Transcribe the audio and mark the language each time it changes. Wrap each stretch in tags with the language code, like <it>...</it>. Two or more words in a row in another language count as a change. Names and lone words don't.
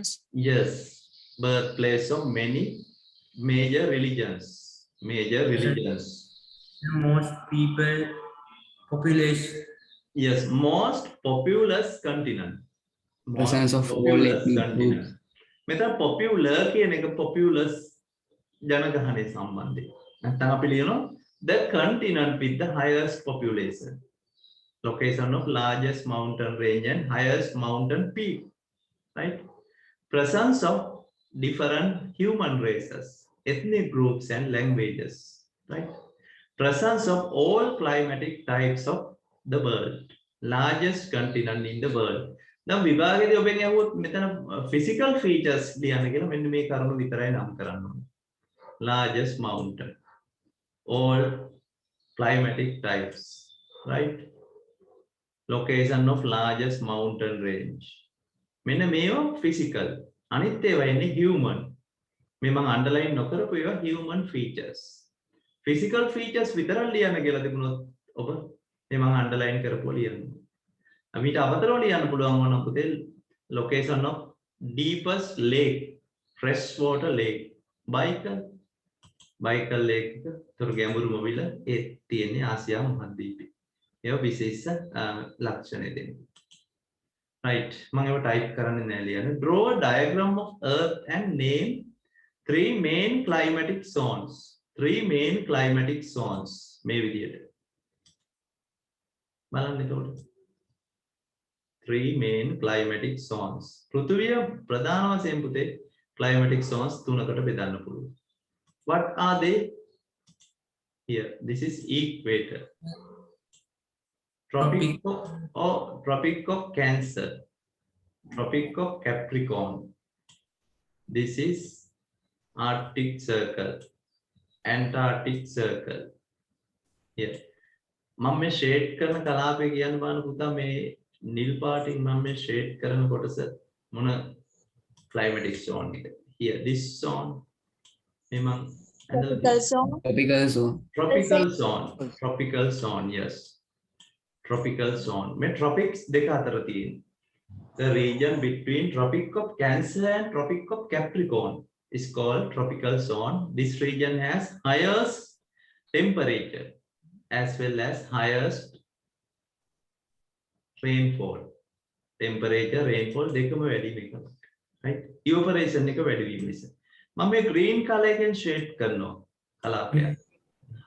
<en>Yes, birthplace of many major religions. Major religions. Most people population. Yes, most populous continent. Presence of all populous ethnic continent. groups.</en> <si>මෙතන popular කියන එක populous ජනගහනය සම්බන්ධයි. නැත්නම් අපි ලියනවා</si> <en>the continent with the highest population. Location of largest mountain range and highest mountain peak. Right? Presence of different human races, ethnic groups and languages. Right? Presence of all climatic types of the world. Largest continent in the world.</en> <si>දැන් විභාගයේදී ඔබෙන් අහුවොත් මෙතන</si> <en>physical features</en> <si>ලියන්න කියලා මෙන්න මේ කරුණු විතරයි නම් කරන්න ඕනේ.</si> <en>Largest mountain. All climatic types. Right? Location of largest mountain range.</en> <si>මෙන්න මේවා physical. අනිත් ඒවා එන්නේ human. මේ මම underline නොකරපු ඒවා</si> <en>human features. Physical features</en> <si>විතරක් ලියන්න කියලා තිබුණොත් ඔබ මේ මම underline කරපුවා ලියන්න. අපිට අමතරව ලියන්න පුළුවන් වුණා පුතේ</si> <en>location of deepest lake, freshwater lake.</en> <si>Baikal lake එක තොර ගැඹුරුම විල ඒ තියෙන්නේ ආසියා මහද්වීපේ. ඒවා විශේෂ ලක්ෂණ දෙන්නේ. right මම ඒව type කරන්නේ නැහැ ලියන්න.</si> <en>Draw a diagram of earth and name 3 main climatic zones. 3 main climatic zones</en> <si>මේ විදියට. බලන්න එතකොට.</si> <en>3 main climatic zones.</en> <si>පෘථිවිය ප්‍රධාන වශයෙන් පුතේ</si> <en>climatic zones</en> <si>තුනකට බෙදන්න පුළුවන්.</si> <en>What are they? Here, this is equator. Tropic of Cancer. Tropic of Capricorn. This is Arctic Circle. Antarctic Circle. Here.</en> <si>මම මේ ෂේඩ් කරන කලාපය කියන්න බලන්න පුතා මේ නිල් පාටින් මම මේ ෂේඩ් කරන කොටස මොන</si> <en>climatic zone</en> <si>එක.</si> <en>Here this zone</en> <si>මේ මම</si> <en>Tropical zone. Tropical zone. tropical zone yes tropical zone</en> <si>මේ tropics දෙක අතර තියෙන</si> <en>the region between tropic of Cancer and tropic of Capricorn is called tropical zone. This region has highest temperature as well as highest rainfall. Temperature rainfall</en> <si>දෙකම වැඩි මේක right evaporation එක වැඩි වීම නිසා මම මේ</si> <en>green color</en> <si>එකෙන් shade කරනවා කලාපය.</si> <en>How</en>